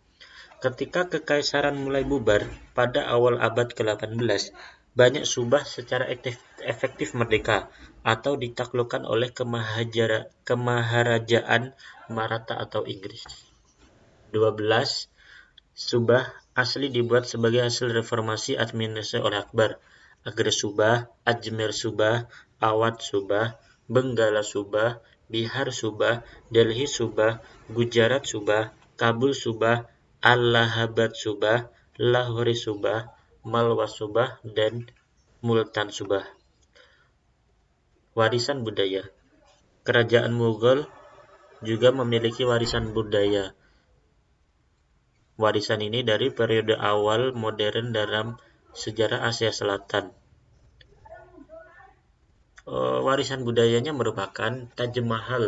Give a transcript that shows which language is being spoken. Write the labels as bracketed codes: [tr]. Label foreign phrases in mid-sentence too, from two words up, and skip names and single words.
[id] Ketika kekaisaran mulai bubar pada awal abad ke-18, banyak Subah secara efektif merdeka atau ditaklukkan oleh kemaharajaan Maratha atau Inggris. 12. Subah asli dibuat sebagai hasil reformasi administrasi oleh Akbar. Agra Subah, Ajmer Subah, Awadh Subah, Benggala Subah, Bihar Subah, Delhi Subah, Gujarat Subah, Kabul Subah, Allahabad Subah, Lahore Subah, Malwa Subah, dan Multan Subah. Warisan budaya. Kerajaan Mughal juga memiliki warisan budaya. Warisan ini dari periode awal modern dalam sejarah Asia Selatan. Warisan budayanya merupakan Taj Mahal.